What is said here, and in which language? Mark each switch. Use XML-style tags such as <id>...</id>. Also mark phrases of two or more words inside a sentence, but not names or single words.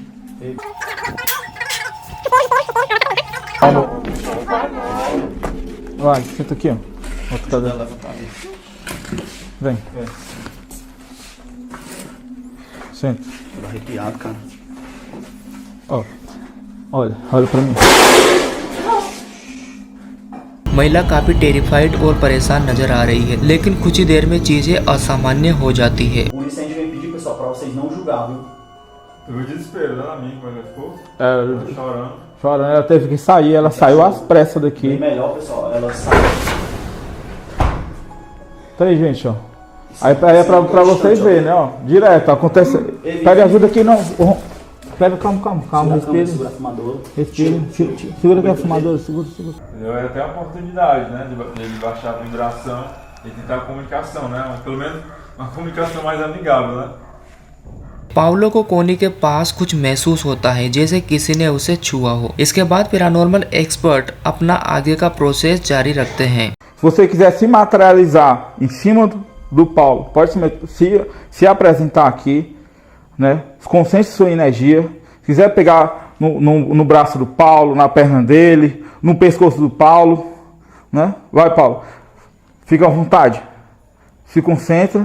<pt>Vai, senta aqui, ó. Outra cadeira. Vem. Senta. Tô arrepiado, cara. Ó. Olha pra mim.</pt> <hi>महिला काफी टेरिफाइड और परेशान नजर आ रही है, लेकिन कुछ ही देर में चीजें असामान्य हो जाती है।</hi> <pt>Por isso a gente veio pedir, pessoal, pra vocês não julgar, viu? Tu viu o desespero dela, amiga, quando ela ficou chorando. Chorando, ela teve que sair, ela saiu às pressas Bem daqui. melhor, pessoal, ela sai. Tá aí, gente, ó. Aí é pra vocês verem, né, ó. Direto, acontece. Pega ajuda aqui, não. Pega, calma, respira. Segura a fumadora. Respira. Segura aqui a fumadora, segura. Entendeu? É até a oportunidade, né, de baixar a vibração e tentar a comunicação, né? Pelo menos uma comunicação mais amigável, né?</pt> <hi>पाउलो को कोनी के पास कुछ महसूस होता है, जैसे किसी ने उसे छुआ हो। इसके बाद</hi> <en>paranormal expert</en> <hi>अपना आगे का प्रोसेस जारी रखते हैं।</hi> <pt>Se você quiser se materializar em cima do Paulo, pode se apresentar aqui, né? Concentre sua energia. Se quiser pegar no braço do Paulo, na perna dele, no pescoço do Paulo, né? Vai, Paulo. Fica à vontade. Se concentra.</pt>